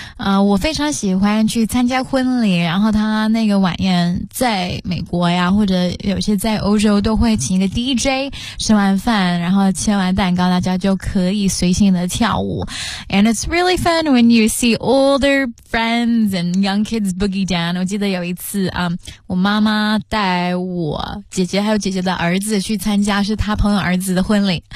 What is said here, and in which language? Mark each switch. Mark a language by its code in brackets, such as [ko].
[zh] 我非常喜欢去参加婚礼，然后他那个晚宴在美国呀，或者有些在欧洲都会请一个 DJ 吃完饭，然后切完蛋糕，大家就可以随性的跳舞。 [en] And it's really fun when you see older friends and young kids boogie down. [zh] 我记得有一次啊，我妈妈带我姐姐还有姐姐的儿子去参加是他朋友儿子的婚礼。